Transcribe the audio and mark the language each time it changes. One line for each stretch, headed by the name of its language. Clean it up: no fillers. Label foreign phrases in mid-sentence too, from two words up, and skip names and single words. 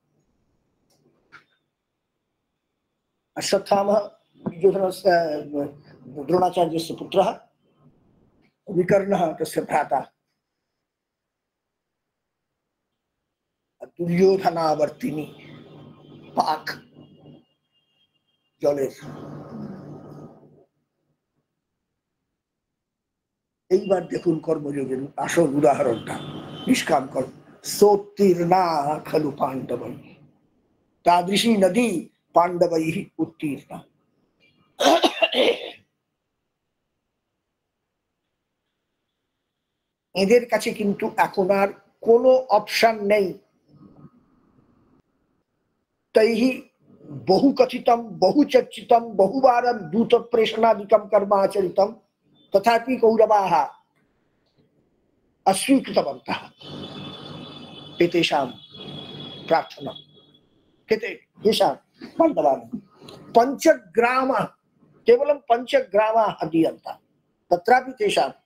Sanskrit: अश्वत्थामः दुर्योधनस्य द्रोणाचार्यस्य पुत्रः विकर्णः तस्य भ्राता दुर्योधनावर्तिनी पाक जलेर
Bangla: এইবার দেখুন কর্মযোগের আসল উদাহরণটা নিষ্কাম কর্ম
Sanskrit: सोत्तीर्णा खलु पांडवैः तादृशी नदी पांडवैः उत्तीर्णा
Bangla: এদের কাছে কিন্তু এখন আর কোনো অপশন নেই
Sanskrit: तैहि बहुकथितं बहुचर्चितं बहुवारं दूतप्रेषणादिकं कर्म आचरितं तथापि कौरवाः अस्वीकृतवन्तः एतेषां प्रार्थना येषां पाण्डवानां पञ्चग्रामः केवलं पञ्चग्रामाः दीयन्ताः तत्रापि तेषां